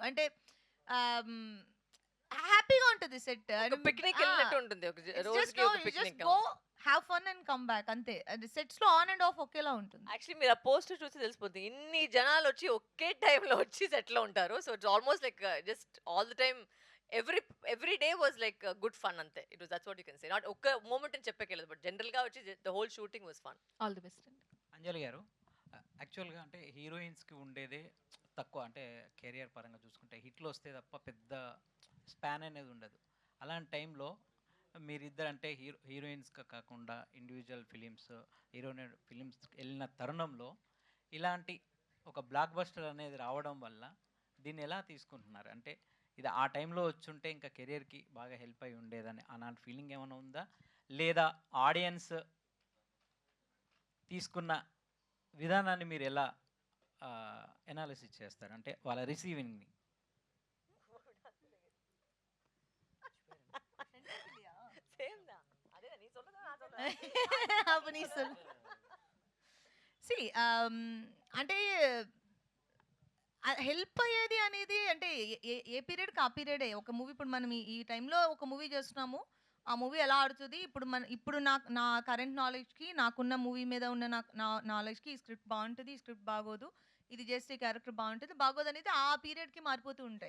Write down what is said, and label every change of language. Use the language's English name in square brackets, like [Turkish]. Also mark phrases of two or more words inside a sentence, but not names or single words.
[Telugu] అంటే హ్యాపీగా ఉంటుంది సెట్. పిక్నిక్ వెళ్ళినట్టు ఉంటుంది. ఒక రోజుకి ఒక పిక్నిక్. [English] go have fun and come back [Telugu] అంతే. సెట్స్ లో [English] on and off [Telugu] ఒకేలా ఉంటుంది. యాక్చువల్లీ మీరు ఆ పోస్టర్ చూసి తెలిసిపోతుంది ఇన్ని జనాలు వచ్చి ఒకే టైంలో వచ్చి సెట్ లో ఉంటారు. [English] So it's almost like just all the time every day was like good fun అంతే. It was that's what you can say. నాట్ [Telugu] ఒక్క మూమెంట్ అని చెప్పకేలేదు [English] బట్ [Telugu] జనరల్ గా వచ్చి [English] the whole shooting was fun. All the best అండి. [Telugu] అంజలి గారు, యాక్చువల్గా అంటే హీరోయిన్స్కి ఉండేదే తక్కువ. అంటే కెరియర్ పరంగా చూసుకుంటే హిట్లు వస్తే తప్ప పెద్ద స్పాన్ అనేది ఉండదు. అలాంటి టైంలో మీరిద్దరు అంటే హీరోయిన్స్గా కాకుండా [English] individual heroine films [Telugu] వెళ్ళిన తరుణంలో ఇలాంటి ఒక [English] block buster [Telugu] అనేది రావడం వల్ల దీన్ని ఎలా తీసుకుంటున్నారు? అంటే ఇది ఆ టైంలో వచ్చుంటే ఇంకా కెరియర్కి బాగా హెల్ప్ అయి ఉండేదని అలాంటి ఫీలింగ్ ఏమైనా ఉందా, లేదా ఆడియన్స్ తీసుకున్న విధానాన్ని మీరు ఎలా ఎనాలిసిస్ చేస్తారు, అంటే వాళ్ళ రిసీవింగ్ని? [Tamil] அப்ப நீ சொல்லு. [English] See, [Telugu] అంటే హెల్ప్ అయ్యేది అనేది అంటే ఏ పీరియడ్కి ఆ పీరియడే. ఒక మూవీ ఇప్పుడు మనం ఈ టైంలో ఒక మూవీ చేస్తున్నాము, ఆ మూవీ ఎలా ఆడుతుంది, ఇప్పుడు నా [English] current knowledge, [Telugu] నాకున్న మూవీ మీద ఉన్న నా నాలెడ్జ్కి ఈ స్క్రిప్ట్ బాగుంటుంది, ఈ స్క్రిప్ట్ బాగోదు, ఇది చేస్తే ఈ క్యారెక్టర్ బాగుంటుంది బాగోదు అనేది ఆ పీరియడ్కి మారిపోతూ ఉంటాయి.